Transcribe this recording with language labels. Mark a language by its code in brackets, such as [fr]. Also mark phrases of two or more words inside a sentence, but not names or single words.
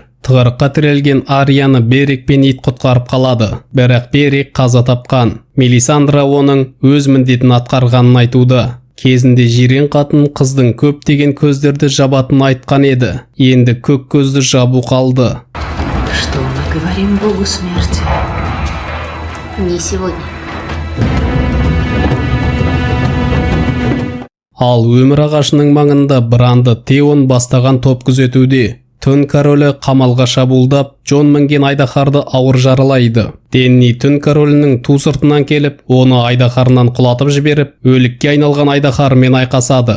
[kk] Тығырыққа тірелген Арияны Берик пен ит құтқарып қалады. Бірақ Берик қаза тапқан. Мелисандра оның өз міндетін атқарғанын айтуда. Кезінде жирен қатын қыздың көптеген көздерді жабатын айтқан еді. Енді көк көзді жабу қалды. [ru] Что мы говорим Богу смерти? Не сегодня. [kk] Ал өмір ағашының маңында Бранды Теон бастаған топ күзетуде. Түн королі қамалға шабуылдап, Джон мінген айдаһарды ауыр жаралайды. Денни түн королінің ту сыртынан келіп, оны айдаһарынан құлатып жіберіп, өлікке айналған айдаһармен айқасады.